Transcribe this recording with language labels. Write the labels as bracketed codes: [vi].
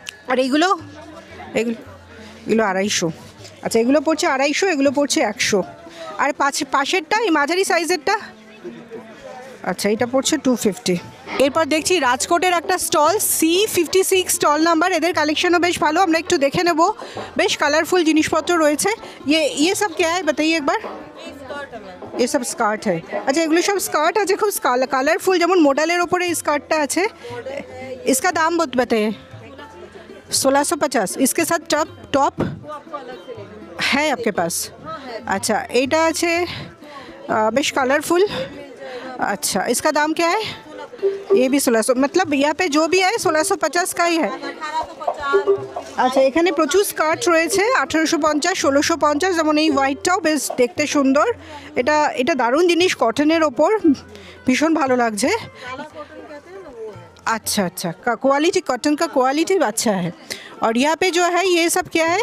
[bn] আর এইগুলো এগুলো 250। আচ্ছা, এগুলো পড়ছে 250, এগুলো পড়ছে 100। আর পাশেরটা এই মাঝারি সাইজেরটা, আচ্ছা এটা পড়ছে 250। এরপর দেখছি রাজকোটের একটা স্টল, C56 স্টল নাম্বার। এদের কালেকশনও বেশ ভালো, আমরা একটু দেখে নেব। বেশ কালারফুল জিনিসপত্র রয়েছে। [hi] ये सब क्या है बताइए एक बार। ये सब স্কার্ট है। [bn] আচ্ছা, এগুলো সব স্কার্ট আছে, খুব কালারফুল, যেমন মডেলের ওপরে এই স্কার্টটা আছে। [hi] इसका दाम बताइए। 1650। इसके साथ टॉप है आपके पास? [bn] अच्छा, এইটা আছে বেশ কালারফুল। [hi] अच्छा, इसका दाम क्या है? ये भी 1600, मतलब यहाँ पे जो भी है 1650 का ही है। [bn] আচ্ছা, এখানে প্রচুর স্কার্ট রয়েছে 1850, 1650। যেমন এই হোয়াইটটাও বেশ দেখতে সুন্দর, এটা দারুণ জিনিস, কটনের ওপর, ভীষণ ভালো লাগছে। [hi] अच्छा अच्छा, का क्वालिटी, कॉटन का क्वालिटी अच्छा है। और यहाँ पे जो है ये सब क्या है?